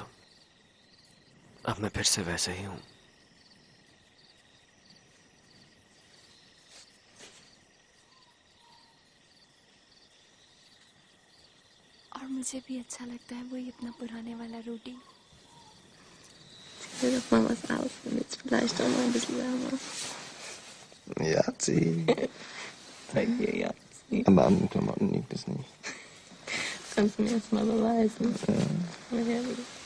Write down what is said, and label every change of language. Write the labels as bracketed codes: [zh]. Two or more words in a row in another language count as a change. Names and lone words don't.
[hi] अब मैं फिर से वैसे ही हूं। और मुझे भी अच्छा लगता है वही अपना पुराने वाला रूडी। [de] Auf Mamas Haus und jetzt vielleicht auch mal ein bisschen wärmer. Jazzi. Bei dir, ja. Aber an den Klamotten liegt es nicht. Kannst du mir jetzt mal beweisen. Ja. Mal her, bitte.